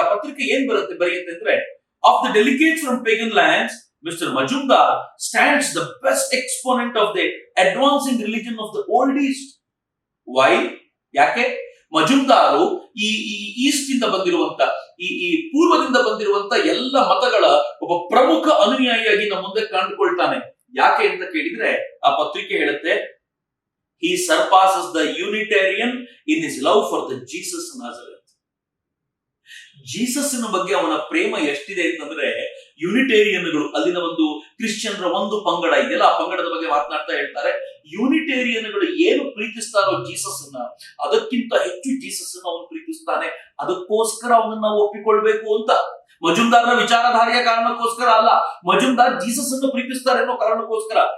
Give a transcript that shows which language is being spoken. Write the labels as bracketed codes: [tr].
[kn] ಆ ಪತ್ರಿಕೆ ಏನ್ ಬರೆಯುತ್ತೆ ಅಂದ್ರೆ, [en] Of the delegates from pagan lands mister Majumdar stands the best exponent of the advancing religion of the old east. Why? ಯಾಕೆ? [kn] ಮಜುಮ್ದಾರು ಈ East ಇಂದ ಬಂದಿರುವಂತ ಈ ಪೂರ್ವದಿಂದ ಬಂದಿರುವಂತ ಎಲ್ಲ ಮತಗಳ ಒಬ್ಬ ಪ್ರಮುಖ ಅನುಯಾಯಿಯಾಗಿ ನಮ್ಮ ಮುಂದೆ ಕಂಡುಕೊಳ್ತಾನೆ. ಯಾಕೆ ಅಂತ ಕೇಳಿದ್ರೆ ಆ ಪತ್ರಿಕೆ ಹೇಳುತ್ತೆ, [en] he surpasses the Unitarian in his love for the Jesus Nazareth. [kn] ಜೀಸಸ್ನ ಬಗ್ಗೆ ಅವನ ಪ್ರೇಮ ಎಷ್ಟಿದೆ ಅಂತಂದ್ರೆ ಯುನಿಟೇರಿಯನ್ಗಳು, ಅಲ್ಲಿನ ಒಂದು ಕ್ರಿಶ್ಚಿಯನ್ರ ಒಂದು ಪಂಗಡ ಇದೆಯಲ್ಲ, ಆ ಪಂಗಡದ ಬಗ್ಗೆ ಮಾತನಾಡ್ತಾ ಹೇಳ್ತಾರೆ, ಯೂನಿಟೇರಿಯನ್ಗಳು ಏನು ಪ್ರೀತಿಸ್ತಾರೋ ಜೀಸಸ್ ಅನ್ನ, ಅದಕ್ಕಿಂತ ಹೆಚ್ಚು ಜೀಸಸ್ ಅನ್ನ ಅವನು ಪ್ರೀತಿಸ್ತಾನೆ. ಅದಕ್ಕೋಸ್ಕರ ಅವನನ್ನ ನಾವು ಒಪ್ಪಿಕೊಳ್ಬೇಕು ಅಂತ. ಮಜುಮ್ದಾರನ ವಿಚಾರಧಾರೆಯ ಕಾರಣಕ್ಕೋಸ್ಕರ ಅಲ್ಲ, ಮಜುಮ್ದಾರ್ ಜೀಸಸ್ ಅನ್ನು ಪ್ರೀತಿಸ್ತಾರೆ ಅನ್ನೋ ಕಾರಣಕ್ಕೋಸ್ಕರ.